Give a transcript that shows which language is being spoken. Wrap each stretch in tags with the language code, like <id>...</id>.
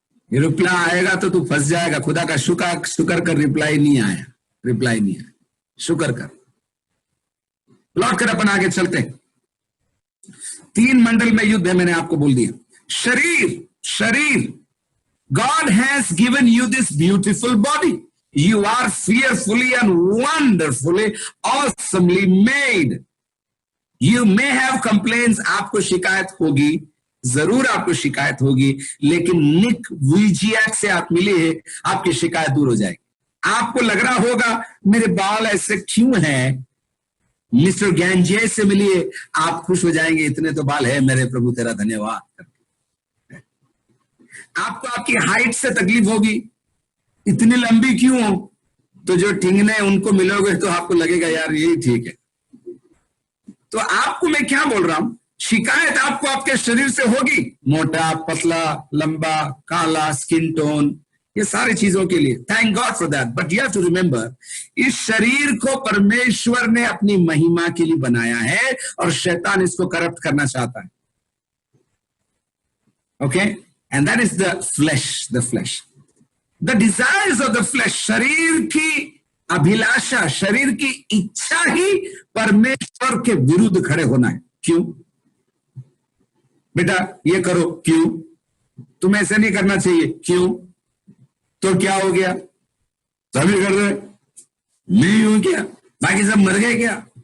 <hi>Reply आएगा तो तू फंस जाएगा। खुदा का शुक्र कर, रिप्लाई नहीं आया, रिप्लाई नहीं आया, शुक्र कर। लौट कर अपन आगे चलते हैं। 3 मंडल में युद्ध है, मैंने आपको बोल दिया।</hi> <en>शरीर God has given you this beautiful body. You are fearfully and wonderfully, awesomely made. You may have complaints.</en> <hi>आपको शिकायत होगी, जरूर आपको शिकायत होगी, लेकिन निक वुइजियाक से आप मिले हैं, आपकी शिकायत दूर हो जाएगी। आपको लग रहा होगा मेरे बाल ऐसे क्यों हैं, मिस्टर गैंजे से मिलिए, आप खुश हो जाएंगे, इतने तो बाल है मेरे प्रभु, तेरा धन्यवाद। आपको आपकी हाइट से तकलीफ होगी, इतनी लंबी क्यों हो, तो जो ठिंगने उनको मिलोगे तो आपको लगेगा यार यही ठीक है। तो आपको मैं क्या बोल रहा हूं, शिकायत आपको आपके शरीर से होगी, मोटा, पतला, लंबा, काला, स्किन टोन, ये सारी चीजों के लिए।</hi> <en>Thank God for that. But you have to remember,</en> <hi>इस शरीर को परमेश्वर ने अपनी महिमा के लिए बनाया है और शैतान इसको करप्ट करना चाहता है।</hi> <en>Okay, and that is the flesh, the desires of the flesh।</en> <hi>शरीर की अभिलाषा, शरीर की इच्छा ही परमेश्वर के विरुद्ध खड़े होना है। क्यों बेटा ये करो, क्यों तुम ऐसे नहीं करना चाहिए, क्यों, तो क्या हो गया, सभी कर रहे, मैं हूं क्या, बाकी सब मर गए क्या।</hi>